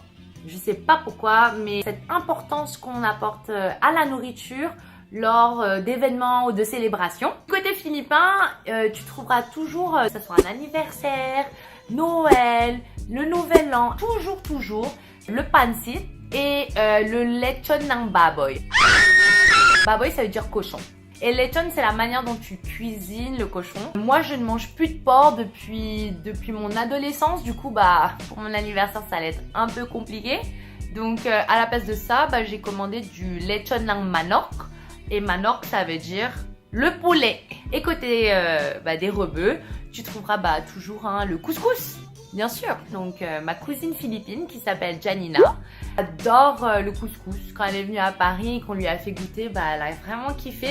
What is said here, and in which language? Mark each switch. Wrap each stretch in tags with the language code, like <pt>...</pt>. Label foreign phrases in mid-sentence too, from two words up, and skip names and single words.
<fr>Je sais pas pourquoi, mais cette importance qu'on apporte à la nourriture lors d'événements ou de célébrations. Côté philippin, tu trouveras toujours, que ce soit un anniversaire, Noël, le Nouvel An, toujours le pancit et le</fr> <tl>lechon ng baboy.</tl> <fr>Baboy, ça veut dire cochon. Et lechon, c'est la manière dont tu cuisines le cochon. Moi, je ne mange plus de porc depuis mon adolescence. Du coup, bah, pour mon anniversaire, ça allait être un peu compliqué. Donc, à la place de ça, bah, j'ai commandé du</fr> <tl>lechon ng manok.</tl> <fr>Et manok, ça veut dire le poulet. Et côté des rebeux, tu trouveras toujours le couscous, bien sûr. Donc, ma cousine philippine qui s'appelle Janina adore le couscous. Quand elle est venue à Paris et qu'on lui a fait goûter, elle a vraiment kiffé.</fr>